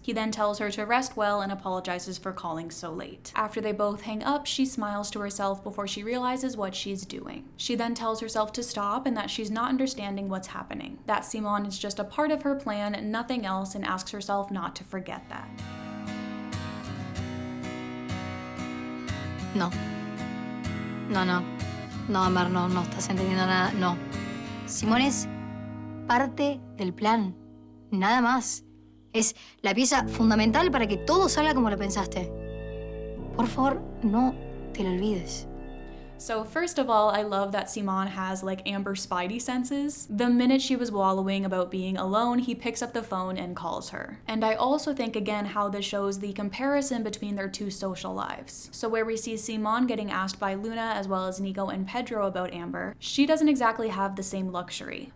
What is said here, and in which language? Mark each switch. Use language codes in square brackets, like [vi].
[en] He then tells her to rest well and apologizes for calling so late. After they both hang up, she smiles to herself before she realizes what she's doing. She then tells herself to stop and that she's not understanding what's happening, that Simón is just a part of her plan, nothing else, and asks herself not to forget that. [es] No. No, Ámbar, no estás entendiendo nada, no. Simón es parte del plan, nada más. Es la pieza fundamental para que todo salga como lo pensaste. Por favor, no te lo olvides. [en] So first of all, I love that Simón has like Amber spidey senses. The minute she was wallowing about being alone, he picks up the phone and calls her. And I also think again how this shows the comparison between their two social lives. So where we see Simón getting asked by Luna as well as Nico and Pedro about Amber, she doesn't exactly have the same luxury.